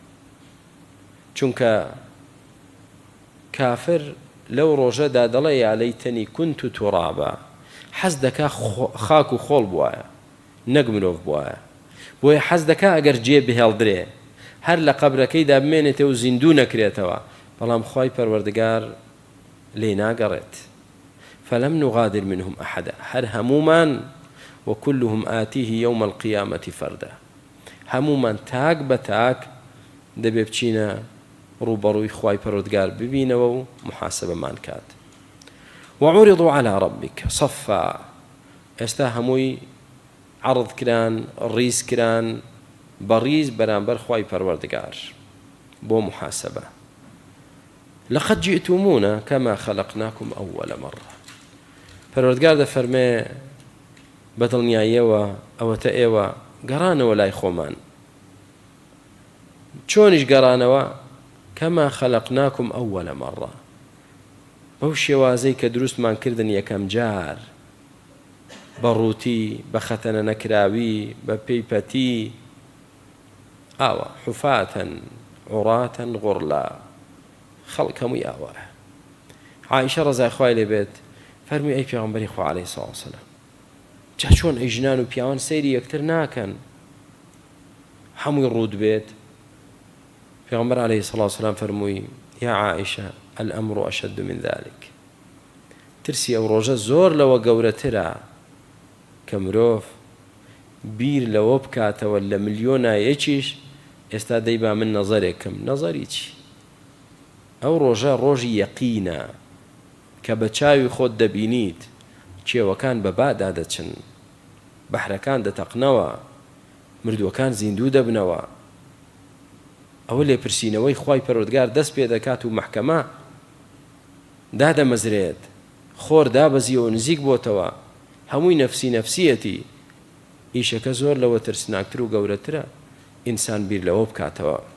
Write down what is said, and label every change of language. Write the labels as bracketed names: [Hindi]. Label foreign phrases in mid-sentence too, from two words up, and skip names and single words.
[Central Kurdish] چونکە کافر لەو ڕۆژەدا دەڵێ [Arabic] یا لەیتەنی کونت توڕابا [Central Kurdish] حەز دەکا خاک و خۆڵ بوایە نەک مرۆڤ بوایە بۆیە حەز دەکا ئەگەر جێ بهێڵدرێ هەر لە قەبرەکەیدا بمێنێتەوە و زیندوو نەکرێتەوە بەڵام خوای پەروەردگار لێ ناگەڕێت [Arabic] فلم نغادر منهم أحدا [Central Kurdish] هر همومان [Arabic] وكلهم آتيه يوم القيامة فردا [Central Kurdish] همومان تاك بتاك دەبێ بچینە ڕوبەڕووی خوای پەروەردگار ببینەوە و محاسبەمان کات [Arabic] وعرضوا على ربك صفا [Central Kurdish] ئێستا هەمووی عرض کران ڕیز کران بەڕیز بەرامبەر خوای پەروەردگار بۆ محاسبە [Arabic] لقد جئتمونا كما خلقناكم أول مرة [Central Kurdish] پەروەردگار دەفەرمێ بەدڵنیاییەوە ئەوەتە ئێوە گەڕانەوە لای خۆمان چۆنیش گەڕانەوە [Arabic] كما خلقناكم أول مرة [Central Kurdish] بەو شێوازەی کە دروستمان کردن یەکەم جار بەڕووتی بە خەتەنە نەکراوی بە پێیپەتی ئاوە [Arabic] حوفاتەن عوڕاتەن غوڕلا [Central Kurdish] خەڵک هەمووی ئاوایە عایشە ڕەزای خوای لێ بێت فەرمی ئەی پێغەمبەری خوا [Arabic] عەلەیهی سەڵاتو وسەلام [Central Kurdish] جا چۆن ئەی ژنان و پیاوان سەیری یەکتر ناکەن هەمووی ڕوود بێت پێغەمبەر [Arabic] عەلەیهی سەڵاتو وسەلام [Central Kurdish] فەرمووی [Arabic] یا عائشە الأمر أشد من ذلك [Central Kurdish] ترسی ئەو ڕۆژە زۆر لەوە گەورەترە کە مرۆڤ بیر لەوە بکاتەوە لە ملیۆنا یەکیش ئێستا دەیبا من نەزەرێکم نەزەری چی ئەو ڕۆژە ڕۆژی یەقینە کە بە چاوی خۆت دەبینیت کێوەکان بە بادا دەچن بەحرەکان دەتەقنەوە مردووەکان زیندوو دەبنەوە ئەوە لێپرسینەوەی خوای پەروەردگار دەست پێ دەکات و مەحکەمە دادەمەزرێت خۆر دابەزیەوە نزیک بۆتەوە هەمووی نەفسی نەفسیەتی ئیشەکە زۆر لەوە ترسناکتر و گەورەترە ئینسان بیر لەوە بکاتەوە